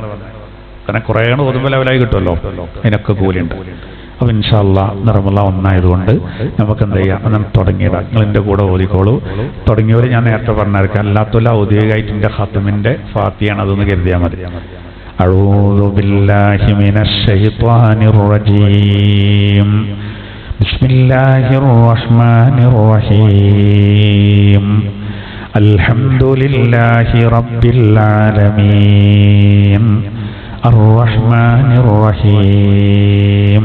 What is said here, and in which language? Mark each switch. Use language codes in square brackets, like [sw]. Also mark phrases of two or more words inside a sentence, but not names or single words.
[ml] കാരണം കുറേ ഓതുമ്പോൾ ലെവലായി കിട്ടുമല്ലോ, അതിനൊക്കെ കൂലിയുണ്ട്. അപ്പോൾ [ar] إن شاء الله [ml] റമളാൻ 1 ആയതുകൊണ്ട് നമുക്ക് എന്ത് ചെയ്യാം, അന്ന് തുടങ്ങിയിടാം. നിങ്ങൾ എൻ്റെ കൂടെ ഓതിക്കോളൂ. തുടങ്ങിയവർ ഞാൻ നേരത്തെ പറഞ്ഞായിരിക്കാം, അല്ലാത്തല്ല ഔദ്യോഗികമായിട്ട് എൻ്റെ ഖത്മിൻ്റെ ഫാത്തിഹയാണ്, അതൊന്ന് കരുതിയാൽ മതി. [ar] أعوذ بالله من الشيطان الرجيم. بسم الله الرحمن الرحيم. الحمد لله رب العالمين الرحمن الرحيم